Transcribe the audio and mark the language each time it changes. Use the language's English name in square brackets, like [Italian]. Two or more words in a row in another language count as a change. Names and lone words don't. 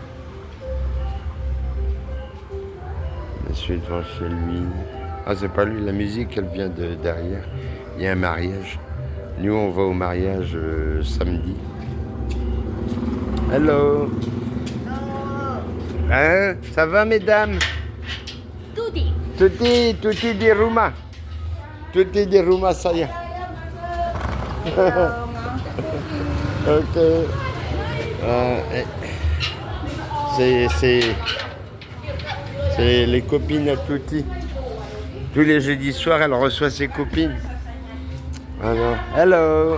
[French] Monsieur devant chez lui. Ah, c'est pas lui, la musique, elle vient de derrière. Il y a un mariage. Nous, on va au mariage samedi. Hello. Hein? Ça va, mesdames? Tutti. [Italian] Tutti di Roma. Tutti di Roma, [French] ça y est. Ok. C'est les copines à Tutti. Tous les jeudis soirs, elle reçoit ses copines. Alors, hello.